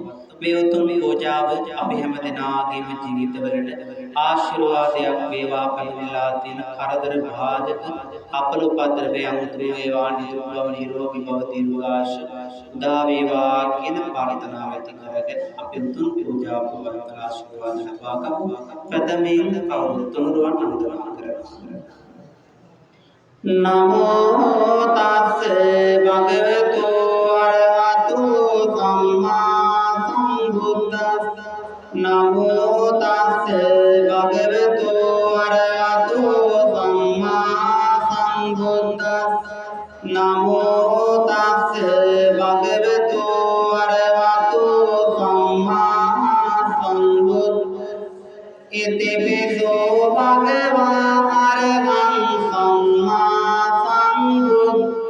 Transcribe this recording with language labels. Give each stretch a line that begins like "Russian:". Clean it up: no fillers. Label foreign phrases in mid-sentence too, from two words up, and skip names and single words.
Sinhala: මේ උතුම් පූජාව අපි හැම දිනාගේම ජීවිතවලට ආශිර්වාදයක් වේවා කියලා තියෙන කරදර බාධක අපල උපද්‍රවයන් උතුම් වේවා නිරෝගී භව දීර්ඝාෂ උදා වේවා කියන ප්‍රාර්ථනාව ඇති කරගෙන අපි උතුම් පූජාව පවත්වන ආශිර්වාද ලබා ගමු. ප්‍රථමයෙන් කවුරුත් තුනුරුවන් අනුගමනය කරමු.
Pali: නමෝ තස්ස භගවතු අරහතු සම්මා සම්බුද්දස්ස නමෝ තස්ස භගවතු අරහතු සම්මා සම්බුද්දස්ස නමෝ තස්ස භගවතු අරහතු සම්මා සම්බුද්දස්ස ඉතිපිසෝ භගවා අරහං සම්මා සම්බුද්ද